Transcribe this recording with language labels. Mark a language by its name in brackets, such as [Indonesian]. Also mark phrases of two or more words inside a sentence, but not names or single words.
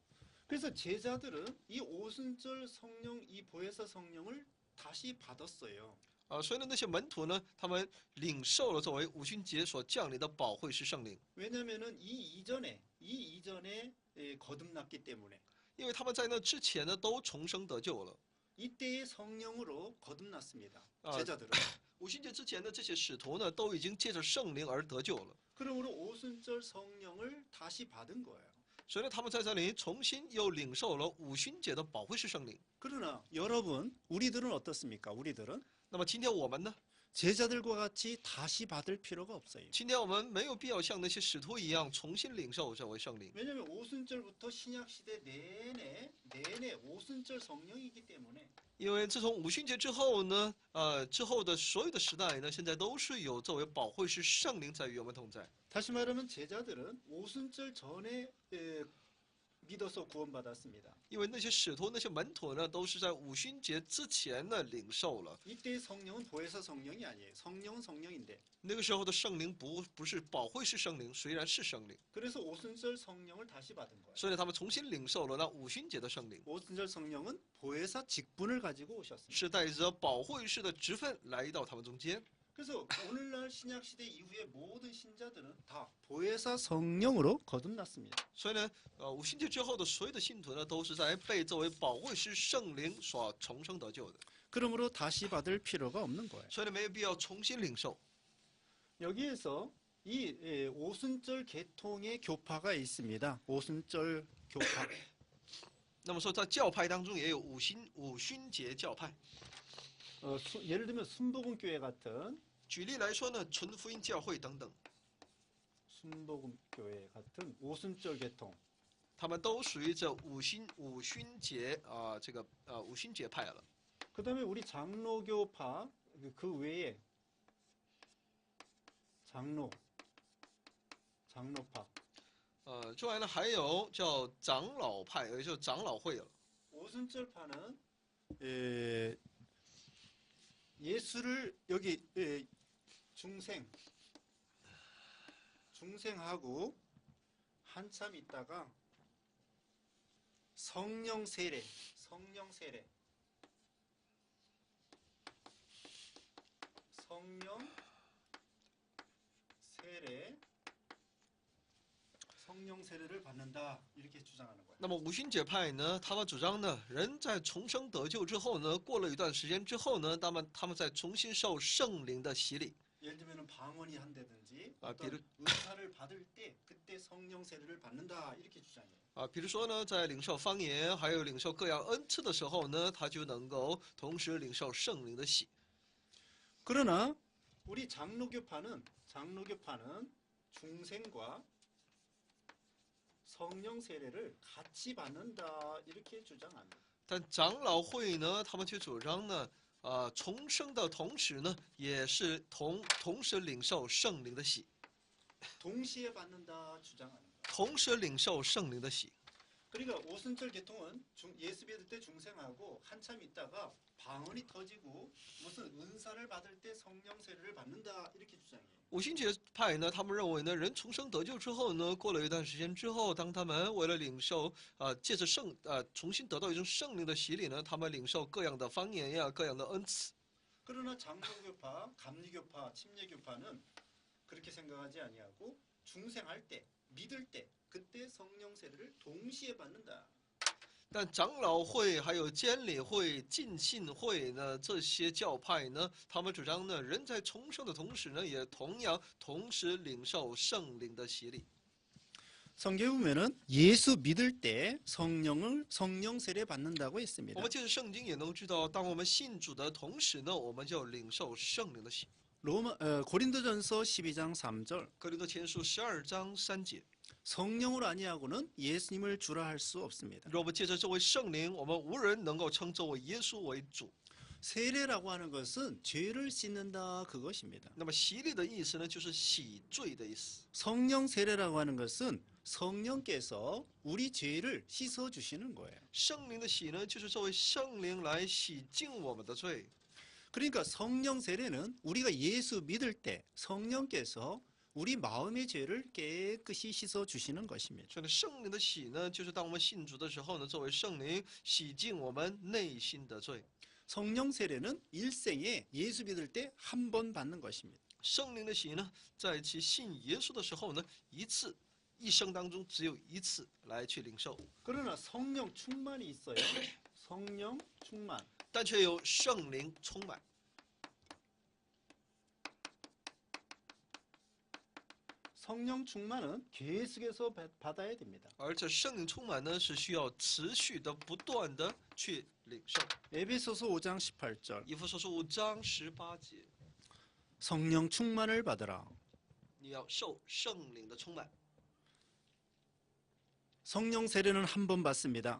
[Korean] 그래서 제자들은 이 오순절 성령, 이 보혜사 성령을 다시 받았어요. [Chinese] 所以呢，那些门徒呢，他们领受了作为五旬节所降临的保惠师圣灵， [Korean] 왜냐하면은 이 이전에 거듭났기 때문에 [Chinese] 因为他们在那之前呢都重生得救了。 [Korean] 이때의 성령으로 거듭났습니다. 아. 제자들은. [Chinese] 五旬节之前的这些使徒呢，都已经借着圣灵而得救了。 [Korean] 그러므로 오순절 성령을 다시 받은 거예요. [Chinese] 所以呢，他们在这里重新又领受了五旬节的保惠师圣灵。 [Korean] 그러나 여러분, 우리들은 어떻습니까? 우리들은 [Chinese] 那么今天我们呢， [Korean] 제자들과 같이 다시 받을 필요가 없어요. [Chinese] 今天我们没有必要像那些使徒一样重新领受这位圣灵， [Korean] 왜냐하면 오순절부터 신약 시대 내내 오순절 성령이기 때문에 [Chinese] 因为自从五旬节之后呢，之后的所有的时代呢，现在都是有作为保惠师圣灵在与我们同在。 [Korean] 다시 말하면 제자들은 오순절 전에 믿어서 구원받았습니다. [Chinese] 因为那些使徒、那些门徒呢，都是在五旬节之前呢领受了。 [Korean] 이때의 성령은 보혜사 성령이 아니에요. 성령은 성령인데 [Chinese] 那个时候的圣灵不是保惠师圣灵，虽然是圣灵， [Korean] 그래서 오순절 성령을 다시 받은 거예요. [Chinese] 所以呢，他们重新领受了那五旬节的圣灵， [Korean] 오순절 성령은 보혜사 직분을 가지고 오셨습니다. [Chinese] 是带着保惠师的职分来到他们中间。 [Korean] 그래서 오늘날 신약 시대 이후의 모든 신자들은 다 보혜사 성령으로 거듭났습니다. [Chinese] 所以呢，五旬节之后的所有的信徒呢，都是在被作为保惠师圣灵所重生得救的， [Korean] 그러므로 다시 받을 필요가 없는 거예요. [Chinese] 所以呢，没有必要重新领受。 [Korean] 여기에서 이 오순절 계통의 교파가 있습니다. 오순절 교파. [Chinese] 那么说，在教派当中也有五旬节教派。 [Korean] 예를 들면 순복음교회 같은 [Chinese] 举例来说呢，纯福音教会等等， [Korean] 순복음교회 같은 오순절 계통. [Chinese] 他们都属于这五旬节五旬节派了。 [Korean] 그다음에 우리 장로교파 그 외에 장로파. [Chinese] 之外呢，还有叫长老派，也就是长老会了。 [Korean] 오순절파는 예수를 여기 중생하고 한참 있다가 성령 세례 성령 세례 성령 세례를 받는다 이렇게 주장하는 거예요. [Chinese] 那么五旬节派呢，他们主张呢，人在重生得救之后呢，过了一段时间之后呢，他们再重新受圣灵的洗礼。 [Korean] 예를 들면 방언이 한다든지 아, 어떤 은사를 받을 때 그때 성령 세례를 받는다 이렇게 주장해요. [Chinese] 比如说呢，在领受方言还有领受各样恩赐的时候呢，他就能够同时领受圣灵的洗。 [Korean] 그러나 우리 장로교파는 중생과 성령 세례를 같이 받는다 이렇게 주장합니다. [Chinese] 但长老会呢，他们却主张呢，重生的同时呢，也是同时领受圣灵的洗， [Korean] 동시에 받는다 주장하는 거예요. [Chinese] 同时领受圣灵的洗。 [Korean] 그러니까 오순절 계통은 예수 믿을 때 중생하고 한참 있다가 방언이 터지고 무슨 은사를 받을 때 성령 세례를 받는다 이렇게 주장해요. [Chinese] 五旬节派呢，他们认为呢，人重生得救之后呢，过了一段时间之后，当他们为了领受借着重新得到一种圣灵的洗礼呢，他们领受各样的方言呀，各样的恩赐。 [Korean] 그러나 장로교파, 감리교파, 침례교파는 그렇게 생각하지 아니하고 중생할 때, 믿을 때 그때 성령 세례를 동시에 받는다. [Chinese] 但长老会、还有监理会、浸信会呢，这些教派呢，他们主張呢，人在重生的同時呢，也同時領受聖靈的洗禮。 [Korean] 성경에 보면은 예수 믿을 때 성령 세례 받는다고 했습니다. [Chinese] 我们借着聖經也能知道，當我們信主的同時呢，我們就領受聖靈的洗。 [Korean] 고린도전서 12장 3절 [Chinese] 哥林多前書12章3節。 [Korean] 성령으로 아니하고는 예수님을 주라 할 수 없습니다. [Chinese] 若不借着这位圣灵，我们无人能够称这位耶稣为主。 [Korean] 세례라고 하는 것은 죄를 씻는다 그것입니다. [Chinese] 那么洗礼的意思呢，就是洗罪的意思。 [Korean] 성령 세례라고 하는 것은 성령께서 우리 죄를 씻어 주시는 거예요. [Chinese] 圣灵的洗呢，就是这位圣灵来洗净我们的罪。 [Korean] 그러니까 성령 세례는 우리가 예수 믿을 때 성령께서 우리 마음의 죄를 깨끗이 씻어 주시는 것입니다. [Chinese] 所以呢，圣灵的洗呢，就是当我们信主的时候呢，作为圣灵洗净我们内心的罪。 [Korean] 성령 세례는 일생에 예수 믿을 때 한 번 받는 것입니다. [Chinese] 圣灵的洗呢，在其信耶稣的时候呢，一生当中只有一次来去领受。 [Korean] 그러나 성령 충만이 있어요. 성령 충만. [Chinese] 但却有圣灵充满。 [Korean] 성령 충만은 계속해서 받아야 됩니다. [Chinese] 而这圣灵充满呢，是需要持续的、不断的去领受。 [Korean] 에베소서 5장 18절. [Chinese] 以弗所书5章18节， [Korean] 성령 충만을 받으라. [Chinese] 你要受圣灵的充满。 [Korean] 성령 세례는 한 번 받습니다.